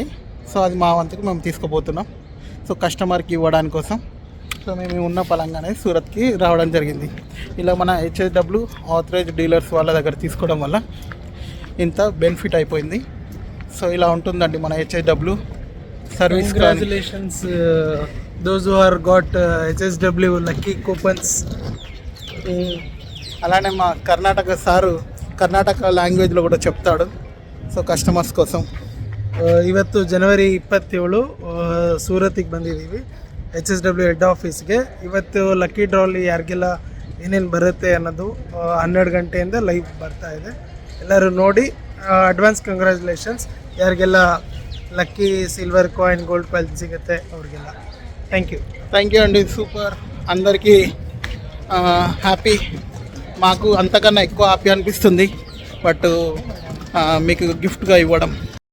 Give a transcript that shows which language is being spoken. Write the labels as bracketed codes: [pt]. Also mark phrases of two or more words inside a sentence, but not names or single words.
[te] సో అది మా వంతుకు మేము తీసుకుపోతున్నాం. సో కస్టమర్కి ఇవ్వడానికి కోసం సో మేము ఉన్న పలంగానే సూరత్కి రావడం జరిగింది. ఇలా మన హెచ్ఐడబ్ల్యూ [en] authorized dealers [te] వాళ్ళ దగ్గర తీసుకోవడం వల్ల ఇంత బెనిఫిట్ అయిపోయింది. సో ఇలా ఉంటుందండి మన హెచ్ఐడబ్ల్యూ సర్వీస్. [en] కంగ్రాచులేషన్స్ those who are got HSW lucky coupons. [te] అలానే మా కర్ణాటక సారు కర్ణాటక లాంగ్వేజ్లో కూడా చెప్తాడు. సో ಕಸ್ಟಮರ್ಸ್ కోసం [kn] ಇವತ್ತು ಜನವರಿ 27 ಸೂರತ್ತಿಗೆ ಬಂದಿದ್ದೀವಿ HSW [en] head office. [kn] ಇವತ್ತು [en] lucky draw [kn] ಯಾರಿಗೆಲ್ಲ ಏನೇನು ಬರುತ್ತೆ ಅನ್ನೋದು 12 ಗಂಟೆಯಿಂದ ಲೈವ್ ಬರ್ತಾ ಇದೆ. ಎಲ್ಲರೂ ನೋಡಿ. [en] advance congratulations [kn] ಯಾರಿಗೆಲ್ಲ [en] lucky silver coin, gold coin [kn] ಸಿಗುತ್ತೆ ಅವ್ರಿಗೆಲ್ಲ. [en] thank you [te] అండి. సూపర్. అందరికీ హ్యాపీ. మాకు అంతకన్నా ఎక్కువ హ్యాపీ అనిపిస్తుంది బట్ మీకు గిఫ్ట్గా ఇవ్వడం.